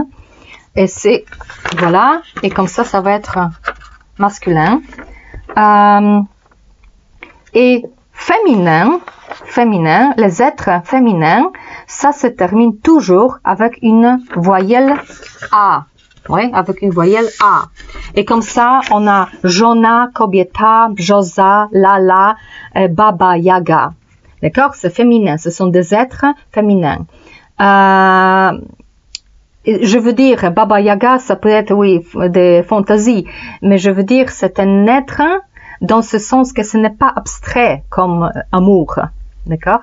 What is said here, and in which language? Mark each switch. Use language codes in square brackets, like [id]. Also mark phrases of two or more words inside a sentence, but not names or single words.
[fr] Et c'est, voilà, et comme ça, ça va être masculin. Et féminin, les êtres féminins, ça se termine toujours avec une voyelle A. Oui, avec une voyelle A. Et comme ça, on a [pl] żona, kobieta, brzoza, lala, baba, yaga. D'accord? [fr] C'est féminin, ce sont des êtres féminins. Je veux dire, Baba Yaga, ça peut être, oui, des fantaisies, mais je veux dire, c'est un être dans ce sens que ce n'est pas abstrait comme amour, d'accord?